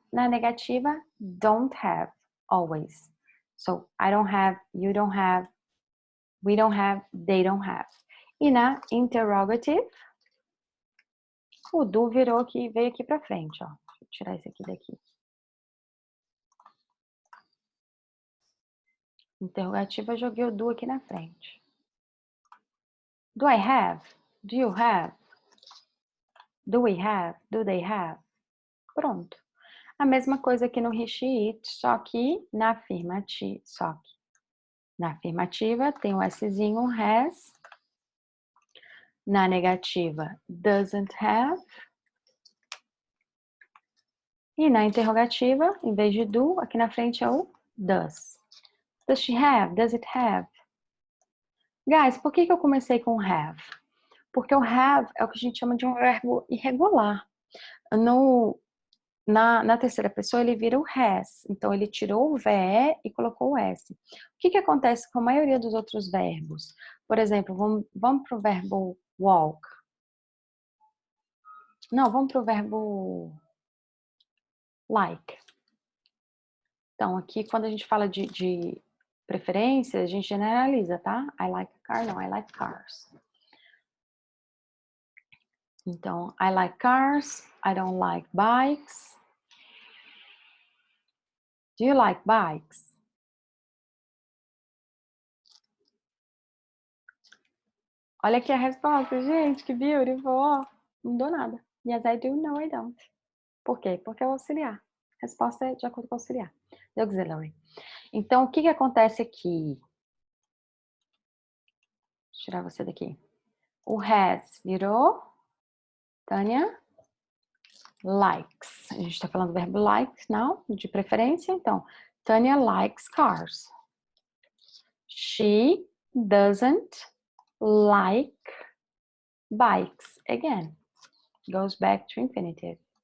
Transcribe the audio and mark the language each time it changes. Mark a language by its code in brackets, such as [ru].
[pt] Na negativa, [en] don't have, always. So, I don't have, you don't have, we don't have, they don't have. [pt] E na interrogative, o do virou aqui, veio aqui pra frente, ó. Deixa eu tirar esse aqui daqui. Interrogativa, eu joguei o do aqui na frente. [en] Do I have? Do you have? Do we have? Do they have? Pronto. [pt] A mesma coisa aqui no he, she, it, só que na afirmativa tem o Szinho, has. Na negativa, doesn't have. E na interrogativa, em vez de do, aqui na frente é o does. [en] Does she have? Does it have? [pt] Guys, por que eu comecei com have? Porque o have é o que a gente chama de um verbo irregular. Na terceira pessoa, ele vira o has. Então, ele tirou o VE e colocou o S. O que acontece com a maioria dos outros verbos? Por exemplo, vamos para o verbo walk. Não, vamos para o verbo like. Então, aqui, quando a gente fala de preferência, a gente generaliza, tá? [en] I like a car, [pt] não, [en] I like cars. [pt] Então, [en] I like cars, I don't like bikes. Do you like bikes? [pt] Olha aqui a resposta, gente, que beautiful, ó. Não dou nada. [en] Yes, I do, no, I don't. [pt] Por quê? Porque é o auxiliar. Resposta é de acordo com o auxiliar. [en] The auxiliary. [pt] Então, o que acontece aqui? Deixa eu tirar você daqui. O has virou, Tânia, likes. A gente está falando do verbo likes, não? De preferência. Então, [en] Tânia likes cars. She doesn't like bikes. Again, goes back to infinitive.